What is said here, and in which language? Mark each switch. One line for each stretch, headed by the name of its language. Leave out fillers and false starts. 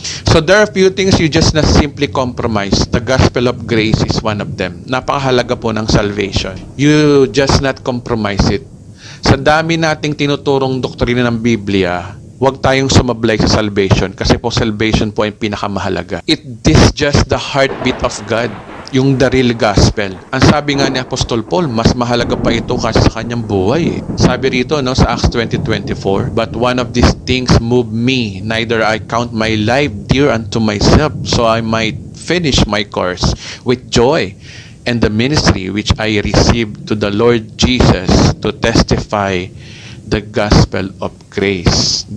English: So there are a few things you just not simply compromise. The gospel of grace is one of them.
Filipino: Napakahalaga po ng salvation.
English: You just not compromise it.
Filipino: Sa dami nating tinuturong doktrina ng Biblia, huwag tayong sumablay sa salvation kasi po salvation po ay pinakamahalaga.
English: It is just the heartbeat of God. Yung the real gospel.
Filipino: Ang sabi nga ni Apostol Paul, mas mahalaga pa ito kasi sa kanyang buhay. Sabi rito, no, sa
English: Acts 20:24, but one of these things move me, neither I count my life dear unto myself, so I might finish my course with joy and the ministry which I received to the Lord Jesus to testify the gospel of grace.